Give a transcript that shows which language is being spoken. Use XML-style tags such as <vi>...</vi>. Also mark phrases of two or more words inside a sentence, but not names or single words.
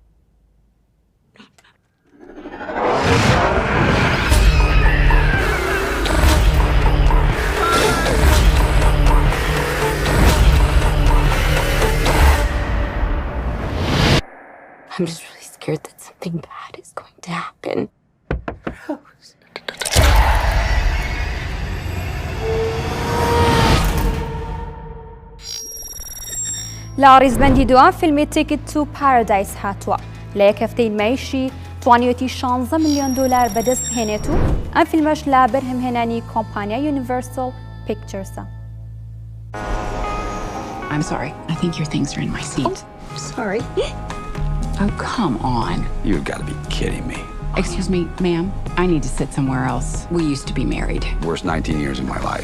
<en>I'm just really scared that something bad is going to happen.</en> <ckb>لاریزبەندی دووەم فیلمی Ticket to Paradise هاتووە لە یەک هەفتەی نمایشی توانیوێتی 16 ملیۆن دلار بەدەست بهێنێت و ئەم فیلمەش لە بەرهەمهێنانی کۆمپانیای Universal Picturesە.</ckb> <en>I'm sorry. I think your things are in my seat. Oh, sorry. Oh, come on. You've got to be kidding me. Excuse me, ma'am. I need to sit somewhere else. We used to be married. Worst 19 years of my life.</en>